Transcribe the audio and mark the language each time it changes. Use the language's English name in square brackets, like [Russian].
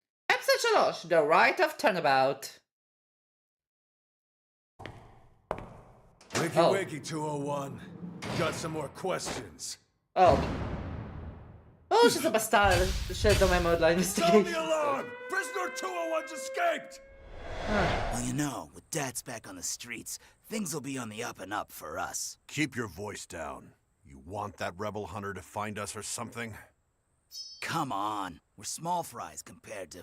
[English] Episode 3, The Rite of Turnabout. Wakey wakey 201. Got some more questions. [Hebrew] שזה בסטייל שדומה מאוד ל-Investigation. [English] Sound the alarm! Prisoner 201's escaped! Well, you know, with Dad's back on the streets, things will be on the up and up for us. Keep your voice down. You want that rebel hunter to find us or something? Come on, we're small fries compared to...